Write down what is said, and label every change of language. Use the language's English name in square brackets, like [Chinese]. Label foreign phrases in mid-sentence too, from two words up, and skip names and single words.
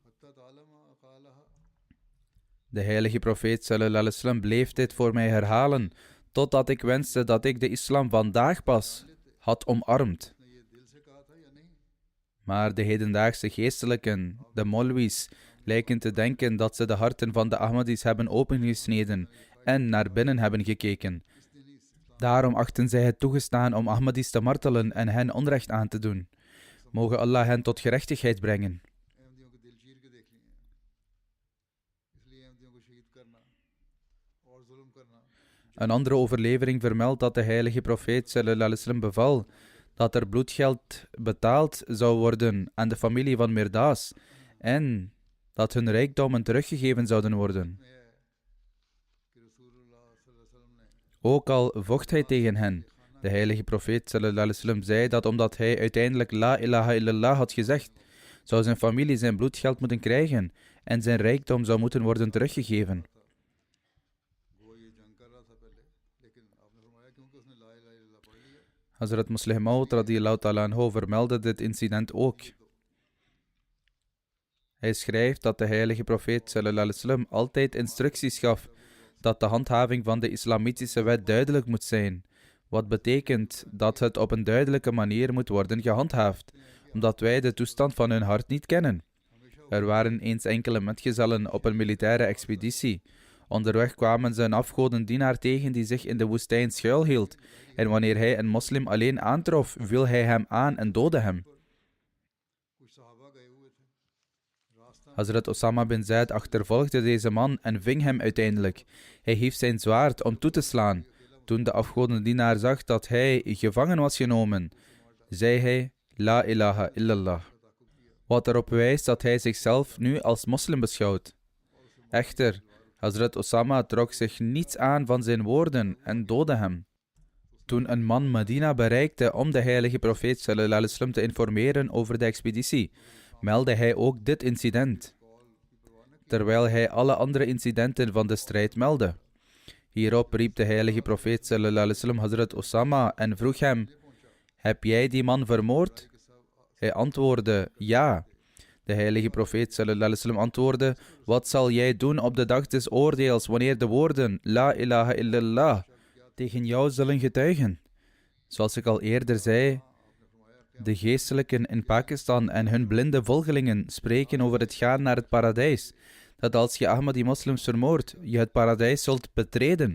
[Dutch] De heilige profeet [Arabic] صلى الله عليه وسلم [Dutch] bleef dit voor mij herhalen, totdat ik wenste dat ik de islam vandaag pas had omarmd. Maar de hedendaagse geestelijken, de molwis, lijken te denken dat ze de harten van de Ahmadis hebben opengesneden en naar binnen hebben gekeken. Daarom achten zij het toegestaan om Ahmadis te martelen en hen onrecht aan te doen. Moge Allah hen tot gerechtigheid brengen. Een andere overlevering vermeldt dat de heilige profeet [Arabic] صلى الله عليه وسلم [Dutch] beval dat er bloedgeld betaald zou worden aan de familie van Mirdaas en dat hun rijkdommen teruggegeven zouden worden. Ook al vocht hij tegen hen. De heilige profeet [Arabic] صلى الله عليه وسلم [Dutch] zei dat omdat hij uiteindelijk [Arabic] لا إله إلا الله [Dutch] had gezegd, zou zijn familie zijn bloedgeld moeten krijgen en zijn rijkdom zou moeten worden teruggegeven. Hazrat Muslih Maud [Arabic] رضي الله تعالى عنه [Dutch] vermeldde dit incident ook. Hij schrijft dat de heilige profeet [Arabic] صلى الله عليه وسلم [Dutch] altijd instructies gaf dat de handhaving van de islamitische wet duidelijk moet zijn, wat betekent dat het op een duidelijke manier moet worden gehandhaafd, omdat wij de toestand van hun hart niet kennen. Er waren eens enkele metgezellen op een militaire expeditie. Onderweg kwamen ze een afgodendienaar tegen die zich in de woestijn schuilhield, en wanneer hij een moslim alleen aantrof, viel hij hem aan en doodde hem. Hazrat Osama bin Zaid achtervolgde deze man en ving hem uiteindelijk. Hij hief zijn zwaard om toe te slaan. Toen de afgodendienaar zag dat hij gevangen was genomen, zei hij: [Arabic] لا إله إلا الله. [Dutch] Wat erop wijst dat hij zichzelf nu als moslim beschouwt. Echter, Hazrat Osama trok zich niets aan van zijn woorden en doodde hem. Toen een man Medina bereikte om de heilige profeet [Arabic] صلى الله عليه وسلم [Dutch] te informeren over de expeditie, meldde hij ook dit incident, terwijl hij alle andere incidenten van de strijd meldde. Hierop riep de heilige profeet [Arabic] صلى الله عليه وسلم [Dutch] Hazrat Osama en vroeg hem: heb jij die man vermoord? Hij antwoordde: ja. De heilige profeet [Arabic] صلى الله عليه وسلم [Dutch] antwoordde: wat zal jij doen op de dag des oordeels wanneer de woorden [Arabic] لا إله إلا الله [Dutch] tegen jou zullen getuigen? Zoals ik al eerder zei, de geestelijken in Pakistan en hun blinde volgelingen spreken over het gaan naar het paradijs. Dat als je Ahmadi moslims vermoordt, je het paradijs zult betreden.